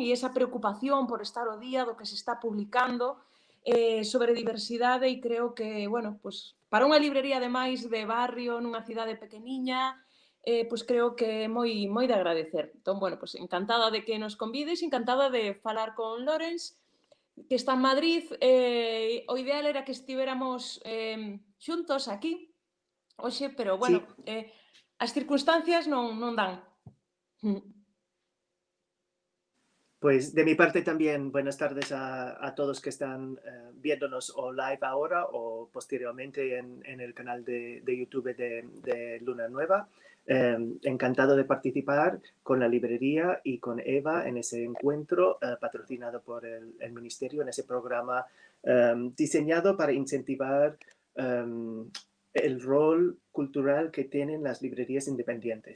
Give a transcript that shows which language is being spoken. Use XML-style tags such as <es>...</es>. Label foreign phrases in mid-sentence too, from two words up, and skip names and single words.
<gl>E esa preocupación por estar ao día do que se está publicando sobre diversidade e creo que, bueno, pues, para unha librería ademais de barrio nunha cidade pequeniña, pois creo que é moi de agradecer. Entón, bueno, pues, encantada de que nos convides, encantada de falar con Lorenz, que está en Madrid. O ideal era que estivéramos xuntos aquí hoxe, pero, bueno, Sí, as circunstancias non dan.</gl> <es>pues de mi parte también buenas tardes a todos que están viéndonos o live ahora o posteriormente en el canal de YouTube de Luna Nueva. Encantado de participar con la librería y con Eva en ese encuentro patrocinado por el Ministerio, en ese programa diseñado para incentivar el rol cultural que tienen las librerías independientes.</es>